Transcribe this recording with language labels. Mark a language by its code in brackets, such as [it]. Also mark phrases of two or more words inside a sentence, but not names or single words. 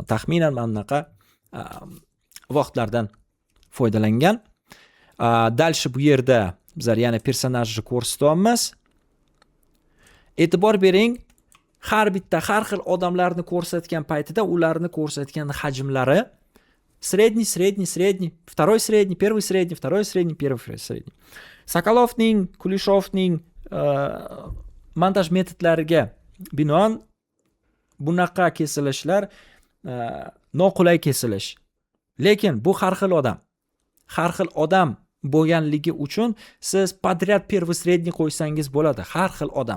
[uz] Taxminan mana bunaqa vaqtlardan foydalangan. Dальше bu yerda bizlar yana personajni ko'rsatyapmiz. E'tibor bering, har xil odamlarni ko'rsatgan paytida ularni ko'rsatgan hajmlari средний, [ru] второй средний, первый средний, второй средний, первый средний. [uz] Sokolovning, Kulishovning montaj metodlariga binoan bunaqa kesilishlar noqulay kesilish. Lekin bu har xil odam. Har xil odam bo'lganligi uchun siz podryad [ru] первый средний [uz] qo'ysangiz bo'ladi. Har xil odam.